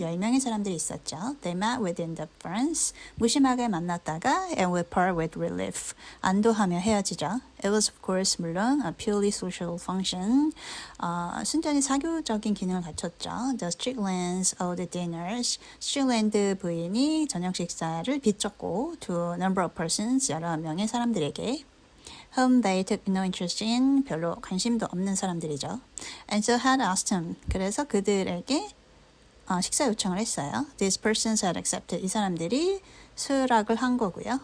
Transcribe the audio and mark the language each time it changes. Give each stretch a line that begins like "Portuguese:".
Korean: 10명의 사람들이 있었죠.
English: They met with indifference.
Korean: 무심하게 만났다가
English: and will part with relief.
Korean: 안도하며 헤어지죠.
English: It was of course
Korean: 물론
English: a purely social function.
Korean: 순전히 사교적인 기능을 갖췄죠.
English: The Stricklands of the dinners.
Korean: Strickland 부인이 저녁 식사를 비췄고
English: to a number of persons.
Korean: 여러 명의 사람들에게
English: whom they took no interest in.
Korean: 별로 관심도 없는 사람들이죠.
English: And so had asked him.
Korean: 그래서 그들에게 식사 요청을 했어요.
English: These persons had accepted.
Korean: 이 사람들이 수락을 한 거고요.